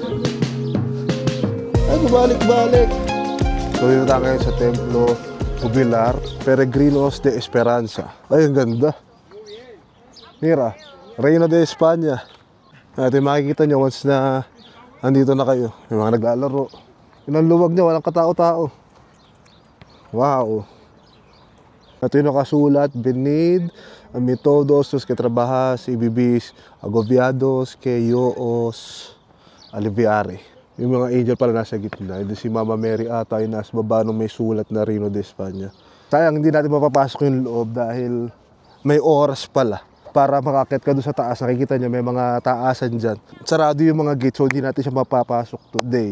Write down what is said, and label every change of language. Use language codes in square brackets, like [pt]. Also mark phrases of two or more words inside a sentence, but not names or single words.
[tl] Ay, balik. So, yun na tayo sa Templo Jubilar Peregrinos de Esperanza. Ay, ang ganda. [es] Mira, Reina de España. [tl] Ito yung makikita nyo once na andito na kayo. Yung mga naglalaro. Yun ang luwag nyo, walang katao-tao. Wow. Ito yung nakasulat, [es] Venid a mí todos los que trabajas y vivís agobiados que yo os aliviaré. [tl] Yung mga angel pala nasa gitna. And si Mama Mary ata yung nasa baba nung may sulat na Reino de España. Sayang hindi natin mapapasok yung loob dahil may oras pala. Para makakit ka doon sa taas, nakikita nyo may mga taasan dyan. Sarado yung mga gate, so hindi natin siya mapapasok today.